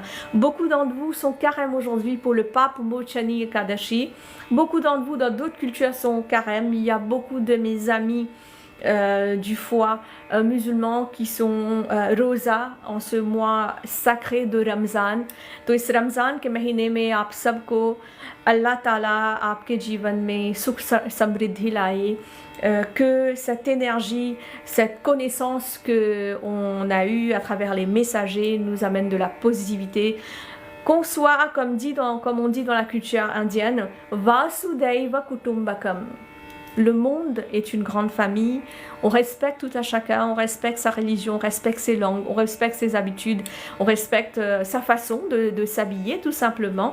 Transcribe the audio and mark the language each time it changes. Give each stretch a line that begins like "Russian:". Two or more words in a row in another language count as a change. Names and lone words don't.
French: Beaucoup d'entre vous sont carême aujourd'hui pour le pape Mochani Ekadashi. Beaucoup d'entre vous dans d'autres cultures sont carême. Il y a beaucoup de mes amis du foie musulmans qui sont rosa en ce mois sacré de Ramzan.
Hindi: तो इस रमज़ान के महीने में आप सबको
Arabic: الله تعالى
Hindi: आपके जीवन में सुख समृद्धि लाए,
French: que cette énergie, cette connaissance que on a eue à travers les messagers nous amène de la positivité, qu'on soit comme on dit dans la culture indienne,
Sanskrit: Vasudhaiva Kutumbakam.
French: Le monde est une grande famille, on respecte tout à chacun, on respecte sa religion, on respecte ses langues, on respecte ses habitudes, on respecte sa façon de s'habiller tout simplement.